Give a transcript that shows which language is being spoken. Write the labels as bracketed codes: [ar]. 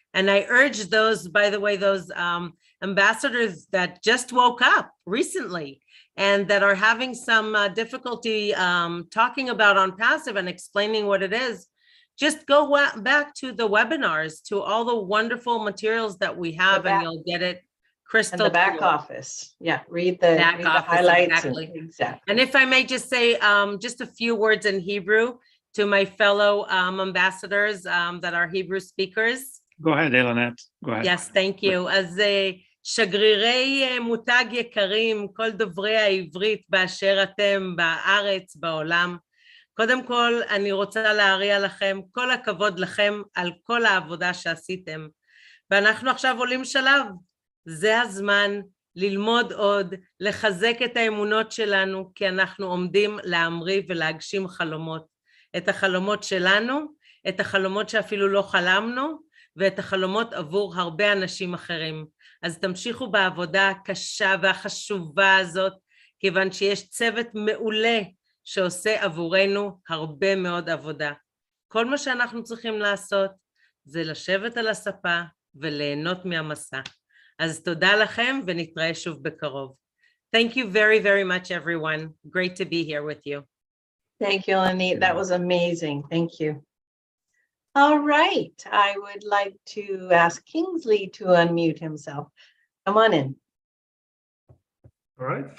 [en] And I urge those, by the way, those ambassadors that just woke up recently and that are having some difficulty talking about OnPassive and explaining what it is, just go back to the webinars, to all the wonderful materials that we have, and you'll get it crystal clear. The back office. Yeah, read the highlights. Exactly. Exactly. And if I may just say just a few words in Hebrew to my fellow ambassadors that are Hebrew speakers. Go ahead, Elonette. Go ahead. Yes, thank you. [he] אז שגרירי מותג יקרים, כל דוברי העברית באשר אתם בארץ, בעולם. קודם כל, אני רוצה להריע לכם, כל הכבוד לכם על כל העבודה שעשיתם. ואנחנו עכשיו עולים שלב. זה הזמן ללמוד עוד, לחזק את האמונות שלנו, כי אנחנו עומדים להמריא ולהגשים חלומות. את החלומות שלנו, את החלומות שאפילו לא חלמנו, ואת החלומות עבור הרבה אנשים אחרים. אז תמשיכו בעבודה הקשה והחשובה הזאת, כיוון שיש צוות מעולה שעושה עבורנו הרבה מאוד עבודה. כל מה שאנחנו צריכים לעשות זה לשבת על הספה וליהנות מהמסע. אז תודה לכם ונתראה שוב בקרוב. [en] Thank you very, very much, everyone. Great to be here with you. Thank you, Lanit. That was amazing. Thank you. All right. I would like to ask Kingsley to unmute himself. Come on in. All right.